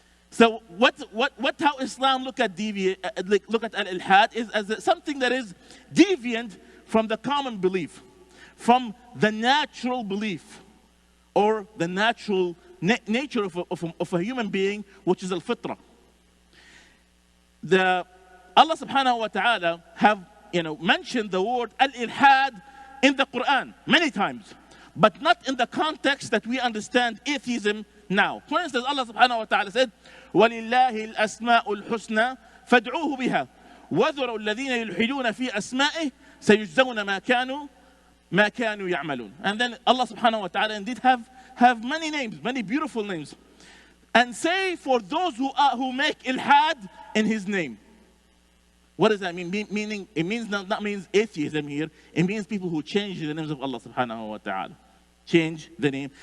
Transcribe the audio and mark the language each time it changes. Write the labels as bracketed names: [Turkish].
[English] So how Islam look at al-ilhad is as something that is deviant from the common belief, from the natural belief, or the natural nature of a human being, which is al-fitra. Allah subhanahu wa ta'ala have mentioned the word al-ilhad in the Quran many times, but not in the context that we understand atheism now. For instance, Allah subhanahu wa ta'ala said, [Arabic] وَلِلَّهِ الْأَسْمَاءُ الْحُسْنَى فَادْعُوهُ بِهَا وَذَرُوا الَّذِينَ يُلْحِدُونَ فِي أَسْمَائِهِ سَيُجْزَوْنَ مَا كَانُوا يَعْمَلُونَ. [English] And then Allah subhanahu wa ta'ala indeed have many names, many beautiful names. And say for those who make ilhad in His name. What does that mean? Meaning, it means not means atheism here. It means people who change the names of Allah subhanahu wa ta'ala. Change the name.